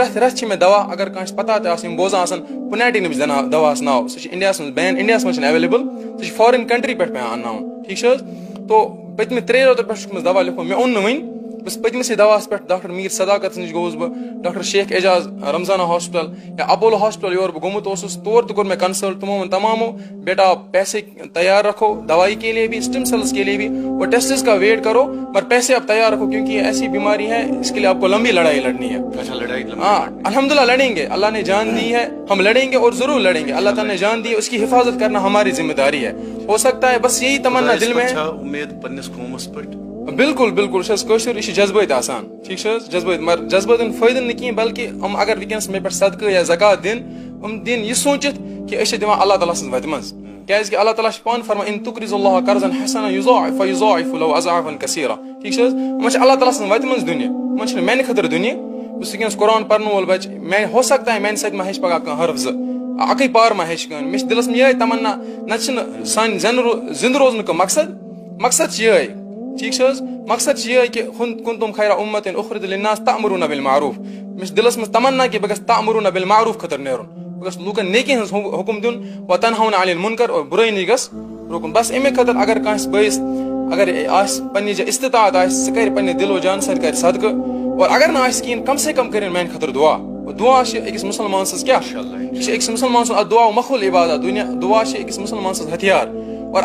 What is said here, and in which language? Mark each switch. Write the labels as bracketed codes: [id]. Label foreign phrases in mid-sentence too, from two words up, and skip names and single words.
[ks] پرٛٮ۪تھ رٮ۪تھ چھِ مےٚ دوا اگر کٲنٛسہِ پتہ تہِ آسہِ یِم بوزان آسان پُنیٹِنٕچ دواہَس ناو سُہ چھِ اِنڈیاہَس منٛز بین اِنڈیاہَس منٛز چھِنہٕ ایویلیبل سُہ چھِ [en] foreign country [ks] پٮ۪ٹھ پیٚوان اَنناوُن ٹھیٖک چھِ حظ تو پٔتمہِ 3 رٮ۪تو پٮ۪ٹھ چھُکھ مےٚ دوا لیوٗکھمُت مےٚ اوٚن نہٕ وٕنہِ بہٕ چھُس پٔتمِسٕے دواہَس پٮ۪ٹھ ڈاکٹر میٖر صداقت نِش گوٚوُس بہٕ ڈاکٹر شیخ اعجاز رمضانہ ہاسپِٹل یا اپولو ہاسپِٹل یور بہٕ گوٚمُت اوسُس تور تہِ کوٚر مےٚ کنسلٹ تِمو ووٚن تمامو [ur] بیٹا پیسے تیار رکھو دوائی کے لیے بھی [en] stem cells [ur] کے لیے بھی اور ٹیسٹس کا ویٹ کرو پر پیسے اب تیار رکھو کیونکہ یہ ایسی بیماری ہے اس کے لیے آپ کو لمبی لڑائی لڑنی ہے. ہاں الحمدللہ لڑیں گے اللہ نے جان دی ہے ہم لڑیں گے اور ضرور لڑیں گے اللہ تعالیٰ نے جان دی ہے اس کی حفاظت کرنا ہماری ذمہ داری ہے. ہو سکتا ہے بس یہی تمنا دل میں ہے. [ks] بالکل بالکل کٲشُر یہِ چھُ جذبٲتۍ آسان ٹھیٖک چھِ حظ جذبٲتۍ مگر جذبٲتۍ فٲیدٕ نہٕ کِہیٖنۍ بلکہِ یِم اگر وٕنکیٚنس مےٚ پٮ۪ٹھ صدقہٕ یا زکات دِن یِم دِن یہِ سوٗنٛچِتھ کہِ أسۍ چھِ دِوان اللہ تعالیٰ سٕنٛز وَتہِ منٛز کیازِ کہِ اللہ تعالیٰ چھُ پانہٕ فرمان [ar] ان تُقرضوا اللہ قرضا حسنا یضاعف له اضعافا کثیرا [ks] ٹھیٖک چھِ حظ یِمن چھِ اللہ تعالیٰ سٕنٛز وَتہِ منٛز دِنہِ یِمن چھِنہٕ میانہِ خٲطرٕ دِنہِ بہٕ چھُس وٕنکیٚنس قرآن پرن وول بچہِ میانہِ [ur] ہو سکتا ہے [ks] میانہِ سۭتۍ ما ہیٚچھِ پگاہ کانٛہہ حرف زٕ اکٕے پار ما ہیٚچھِ کٲنٛسہِ مےٚ چھِ دِلس منٛز یِہے تمنا نتہٕ چھِنہٕ سانہِ زِنٛدٕ روزنُک مقصد چھُ یِہے ٹھیٖک چھِ حظ مقصد چھُ یِہے کہِ [ar] کنتم خیرا امة اخرجت للناس تأمرون بالمعروف [ks] مےٚ چھِ دِلس منٛز تمنا کہِ بہٕ گژھٕ [ar] تأمرون بالمعروف [ks] خٲطرٕ نیرُن بہٕ گژھٕ لوٗکن نیکی ہٕنٛز حُکم دیُن [ar] وتنہون عن المنکر [ks] اور بُرٲیی نِش گژھِ رُکُن بس اَمے خٲطرٕ اگر کٲنٛسہِ بٲیِس اگر آسہِ پننہِ جایہِ استطاعت آسہِ سُہ کرِ پننہِ دِل و جان سۭتۍ کرِ صدقہٕ اور اگر نہٕ آسہِ کِہیٖنۍ [ur] کم سے کم [ks] کٔرِنۍ میانہِ خٲطرٕ دعا دعا چھِ أکِس مُسلمان سٕنٛز کیاہ یہِ چھِ أکِس مُسلمان سُنٛد اکھ دعا مخول عبادت دعا چھِ أکِس مُسلمان سٕنٛز ہتھیار اور